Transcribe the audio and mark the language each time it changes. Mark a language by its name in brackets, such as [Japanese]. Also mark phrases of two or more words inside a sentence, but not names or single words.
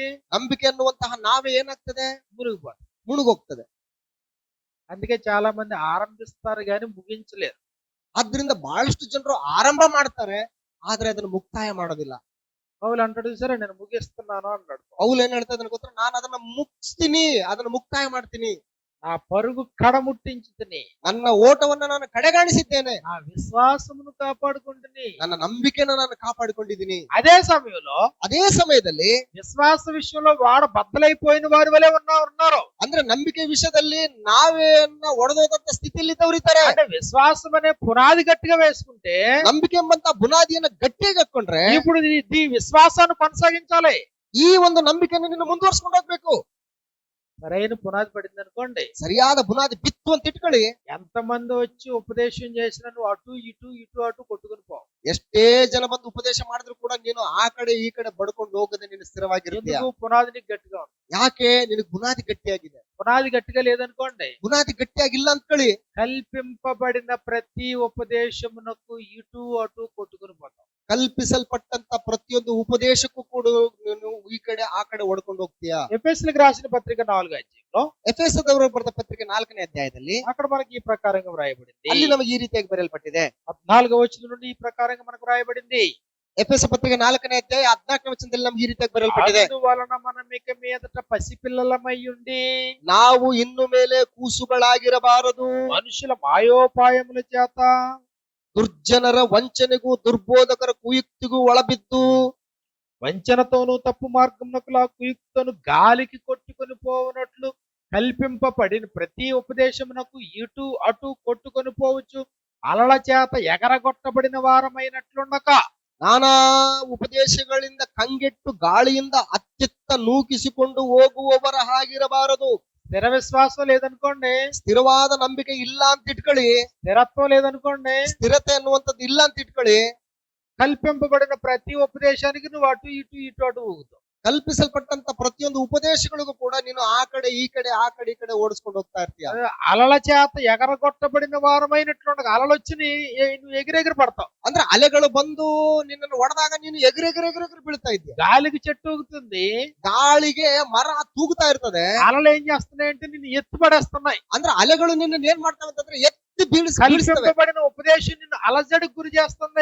[Kannada] ನಂಬಿಕೆ ಅನ್ನುವಂತಹ ನಾವೇ ಏನಾಗ್ತದೆ? [Telugu] మునిగిపోతుంది. [Kannada] ಮುಳುಗೋಗ್ತದೆ. [Telugu] అందుకే చాలా మంది ఆరంభిస్తారు గాని ముగించలేరు. [Kannada] ಆದ್ರಿಂದ ಬಹಳಷ್ಟು ಜನರು ಆರಂಭ ಮಾಡ್ತಾರೆ, ಆದ್ರೆ ಅದನ್ನು ಮುಕ್ತಾಯ ಮಾಡೋದಿಲ್ಲ. [Telugu] పౌలు అంటాడు సరే నేను ముగిస్తున్నాను అన్నాడు. [Kannada] ಪೌಲ್ ಏನ್ ಹೇಳ್ತಾ ಇದ್ದಾನೆ ಗೊತ್ತಾ? ನಾನು ಅದನ್ನ ಮುಗಿಸ್ತೀನಿ, ಅದನ್ನ ಮುಕ್ತಾಯ ಮಾಡ್ತೀನಿ. [Telugu] నా పరుగు కడముట్టించుతిని, [Kannada] ನನ್ನ ಓಟವನ್ನ ನಾನು ಕಡೆಗಾಣಿಸಿದ್ದೇನೆ, [Telugu] నా విశ్వాసమును కాపాడుకుంటుని. [Kannada] ನನ್ನ ನಂಬಿಕೆನ ನಾನು ಕಾಪಾಡಿಕೊಂಡಿದ್ದೀನಿ. [Telugu] అదే సమయంలో [Kannada] ಅದೇ ಸಮಯದಲ್ಲಿ [Telugu] విశ్వాస విషయంలో వాడ బద్దలైపోయిన వారి వలె ఉన్నారు. [Kannada] ಅಂದ್ರೆ ನಂಬಿಕೆ ವಿಷಯದಲ್ಲಿ ನಾವೇನ ಒಡೆದೋದಂತ ಸ್ಥಿತಿಯಲ್ಲಿ ಇದ್ದವರಿದ್ದಾರೆ. [Telugu] అంటే విశ్వాసం అనే పునాది గట్టిగా వేసుకుంటే [Kannada] ನಂಬಿಕೆ ಎಂಬಂತ ಬುನಾದಿಯನ್ನ ಗಟ್ಟಿಯಾಗಿ ಹಾಕೊಂಡ್ರೆ [Telugu] ఇప్పుడు ఈ విశ్వాసాన్ని కొనసాగించాలి. [Kannada] ಈ ಒಂದು ನಂಬಿಕೆಯನ್ನು ನೀನು ಮುಂದುವರ್ಸ್ಕೊಂಡು ಹೋಗ್ಬೇಕು. [Telugu] సరైన పునాది పడింది అనుకోండి, [Kannada] ಸರಿಯಾದ ಬುನಾದಿ ಬಿತ್ತು ಅಂತ ಇಟ್ಕೊಳ್ಳಿ, [Telugu] ఎంతమంది వచ్చి ఉపదేశం చేసినా నువ్వు అటు ఇటు కొట్టుకుని పో. [Kannada] ಎಷ್ಟೇ ಜನ ಬಂದು ಉಪದೇಶ ಮಾಡಿದ್ರು ಕೂಡ ನೀನು ಆ ಕಡೆ ಈ ಕಡೆ ಬಡ್ಕೊಂಡು ಹೋಗದೆ ನೀನು ಸ್ಥಿರವಾಗಿರ್ತೀಯ. [Telugu] ఎందుకు? పునాది నీకు గట్టిగా ఉంది. [Kannada] ಯಾಕೆ? ನಿನಗೆ ಬುನಾದಿ ಗಟ್ಟಿಯಾಗಿದೆ. [Telugu] పునాది గట్టిగా లేదనుకోండి, [Kannada] ಬುನಾದಿ ಗಟ್ಟಿಯಾಗಿಲ್ಲ ಅಂದ್ಕೊಳ್ಳಿ, [Telugu] కల్పింపబడిన ప్రతి ఉపదేశమునకు ఇటు అటు కొట్టుకుని పోతాం. [Kannada] ಕಲ್ಪಿಸಲ್ಪಟ್ಟಂತ ಪ್ರತಿಯೊಂದು ಉಪದೇಶಕ್ಕೂ ಕೂಡ ನೀನು ಈ ಕಡೆ ಆ ಕಡೆ ಹೊಡ್ಕೊಂಡು ಹೋಗ್ತೀಯಾ. [Telugu] ఎఫెసీయులకు రాసిన పత్రిక 4వ అధ్యాయంలో [Kannada] ಎಫೆಸದವರಿಗೆ ಬರೆದ ಪತ್ರಿಕೆ 4ನೇ ಅಧ್ಯಾಯದಲ್ಲಿ [Telugu] అక్కడ మనకి ఈ ప్రకారంగా వ్రాయబడింది. [Kannada] ಅಲ್ಲಿ ನಮಗೆ ಈ ರೀತಿಯಾಗಿ ಬರೆಯಲ್ಪಟ್ಟಿದೆ. [Telugu] 14వ వచనం నుండి ఈ ప్రకారంగా మనకు వ్రాయబడింది. [Kannada] ಎಫೆಸ ಪತ್ರಿಕೆ 4ನೇ ಅಧ್ಯಾಯ 14ನೇ ವಚನದಲ್ಲಿ ನಮ್ಗೆ ಈ ರೀತಿಯಾಗಿ ಬರೆಯಲ್ಪಟ್ಟಿದೆ. [Telugu] అందువలన మనం ఇక మీదట పసిపిల్లలమై ఉండి [Kannada] ನಾವು ಇನ್ನು ಮೇಲೆ ಕೂಸುಗಳಾಗಿರಬಾರದು, [Telugu] మనుషుల మాయోపాయముల చేత [Kannada] ದುರ್ಜನರ ವಂಚನೆಗೂ ದುರ್ಬೋಧಕರ ಕುಯುಕ್ತಿಗೂ ಒಳಬಿದ್ದು [Telugu] వంచనతోనూ తప్పు మార్గమునకు కుయుక్తను గాలికి కొట్టుకొని పోవునట్లు కల్పింపబడిన ప్రతి ఉపదేశమునకు ఇటు అటు కొట్టుకొని పోవచ్చు, అలల చేత ఎగరగొట్టబడిన వారమైనట్లుండక [Kannada] ನಾನಾ ಉಪದೇಶಗಳಿಂದ ಕಂಗೆಟ್ಟು ಗಾಳಿಯಿಂದ ಅತ್ತಿತ್ತ ನೂಕಿಸಿಕೊಂಡು ಹೋಗುವವರ ಹಾಗಿರಬಾರದು. [Telugu] స్థిర విశ్వాసం లేదనుకోండి, [Kannada] ಸ್ಥಿರವಾದ ನಂಬಿಕೆ ಇಲ್ಲ ಅಂತ ಇಟ್ಕೊಳ್ಳಿ, [Telugu] స్థిరత్వం లేదనుకోండి, [Kannada] ಸ್ಥಿರತೆ ಅನ್ನುವಂಥದ್ದು ಇಲ್ಲ ಅಂತ ಇಟ್ಕೊಳ್ಳಿ, [Telugu] కల్పింపబడిన ప్రతి ఉపదేశానికి నువ్వు అటు ఇటు ఊగుతావు. [Kannada] ಕಲ್ಪಿಸಲ್ಪಟ್ಟಂತ ಪ್ರತಿಯೊಂದು ಉಪದೇಶಗಳಿಗೂ ಕೂಡ ನೀನು ಆ ಕಡೆ ಈ ಕಡೆ ಈ ಕಡೆ ಓಡಿಸ್ಕೊಂಡು ಹೋಗ್ತಾ ಇರ್ತೀಯ. [Telugu] అలల చేత ఎగరగొట్టబడిన వారమైనట్లుండగా అలలు వచ్చి నువ్వు ఎగిరెగిరి పడతావు. [Kannada] ಅಂದ್ರೆ ಅಲೆಗಳು ಬಂದು ನಿನ್ನನ್ನು ಹೊಡೆದಾಗ ನೀನು ಎಗರೆಗರೆ ಬೀಳ್ತಾ ಇದ್ದೀಯ. [Telugu] గాలికి చెట్టు ఊగుతుంది, [Kannada] ಗಾಳಿಗೆ ಮರ ತೂಗುತ್ತಾ ಇರ್ತದೆ. [Telugu] అలలు ఏం చేస్తున్నాయంటే నిన్ను ఎత్తుపడేస్తున్నాయి. [Kannada] ಅಂದ್ರೆ ಅಲೆಗಳು ನಿನ್ನ ಏನ್ ಮಾಡ್ತಾವೆ ಅಂತಂದ್ರೆ ಎತ್ತಿ ಬೀಳಿಸ್ತವೆ. [Telugu] కల్పింపబడిన ఉపదేశం నిన్ను అలజడికి గురి చేస్తుంది.